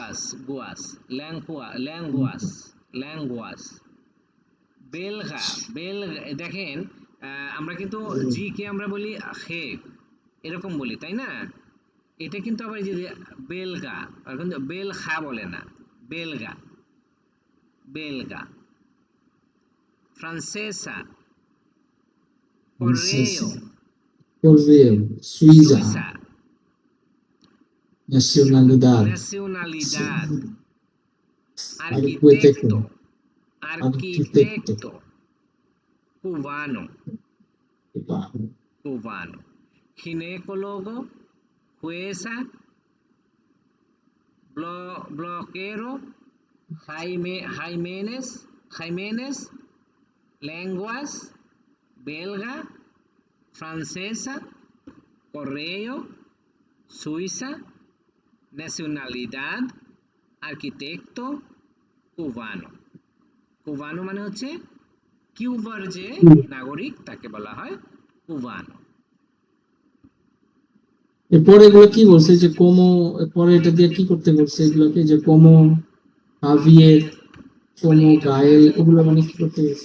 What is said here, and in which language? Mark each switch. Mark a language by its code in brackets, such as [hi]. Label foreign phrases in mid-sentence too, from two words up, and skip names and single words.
[bn] ল্যাঙ্গুয়াস, বেলগা, দেখেন আমরা কিন্তু জি কে আমরা বলি হে, এরকম বলি তাই না? এটা কিন্তু আবার এই যে বেলগা, আর কিন্তু বেলখা বলে না, বেলগা, ফ্রান্সেসা, করেও, [es] Correo, Suiza, সুইসা, nacionalidad, nacionalidad, arquitecto, arquitecto, cubano, ginecólogo, jueza, bloquero, Jiménez, lenguas, belga, francesa, correo, Suiza, nacionalidad, arquitecto, cubano। [bn] কুবানো মানে হচ্ছে কিউবার যে নাগরিক তাকে বলা হয় কুবানো। এরপরে এগুলো কি বলছে যে কোমো, পরে এটা দিয়ে কি করতে বলছে এগুলোকে, যে কোমো, হাভিয়ের, কোমো, গায়েল, এগুলো মানে কি করতে বলছে?